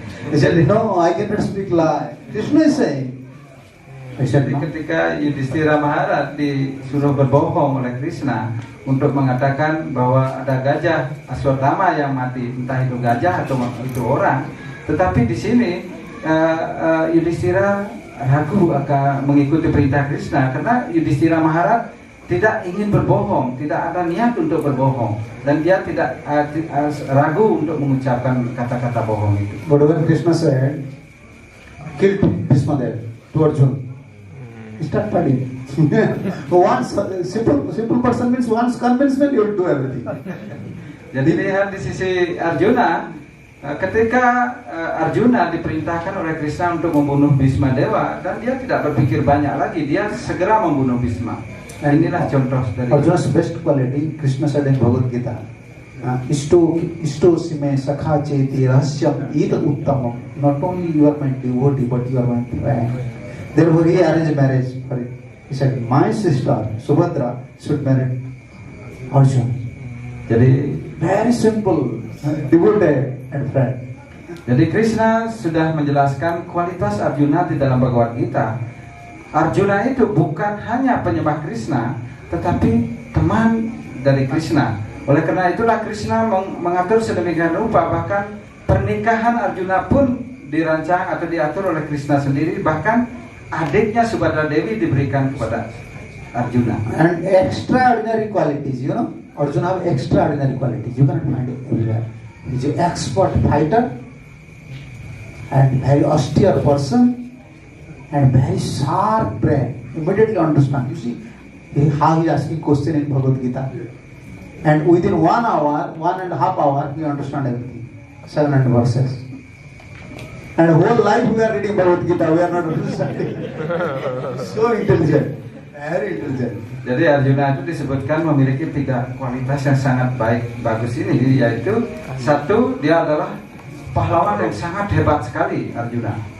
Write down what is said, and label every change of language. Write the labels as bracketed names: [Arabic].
[English] He said, no, I cannot speak lie. Krishna is saying. [Indonesian] Jadi ketika Yudhishthira Maharaj disuruh berbohong oleh Krishna untuk mengatakan bahwa ada gajah Aswatthama yang mati, entah itu gajah atau itu orang, tetapi di sini Yudhishthira ragu akan mengikuti perintah Krishna karena Yudhishthira Maharaj tidak ingin berbohong, tidak ada niat untuk berbohong, dan dia tidak ragu untuk mengucapkan kata-kata bohong itu. [English] But when Krishna said, kill Bhismadev to Arjuna, he started fighting. Once simple person means once convincement you will do everything. [Indonesian] Jadi lihat di sisi Arjuna, ketika Arjuna diperintahkan oleh Krishna untuk membunuh Bhismadewa, dan dia tidak berpikir banyak lagi, dia segera membunuh Bhisma. Inilah contoh dari [English] Arjuna's best quality. Krishna said in Bhagavad Gita, [Sanskrit] Ishto sime sakha cheti rahasyam ita uttamam. [English] Not only you are my devotee, but you are my friend. Therefore he arranged marriage for it. He said, my sister Subhadra should marry Arjuna. [Indonesian] Jadi [English] Very simple, devotee and friend. [Indonesian] Jadi Krishna sudah menjelaskan kualitas Arjuna di dalam Bhagavad Gita. Arjuna itu bukan hanya penyembah Krishna, tetapi teman dari Krishna. Oleh karena itulah Krishna mengatur sedemikian rupa, bahkan pernikahan Arjuna pun dirancang atau diatur oleh Krishna sendiri. Bahkan adiknya Subhadra Devi diberikan kepada Arjuna. [English] And extraordinary qualities, you know. Arjuna have extraordinary qualities. You cannot find it everywhere. He is an expert fighter and very austere person and very sharp brain. Immediately understand. You see how he is asking question in Bhagavad Gita. And within 1 hour, 1.5 hours, he understand everything. 700 verses. And whole life we are reading Bhagavad Gita, we are not understanding. So intelligent. Very intelligent. [Indonesian] Jadi Arjuna itu disebutkan memiliki 3 kualitas yang sangat bagus ini, yaitu satu, dia adalah pahlawan yang sangat hebat sekali, Arjuna.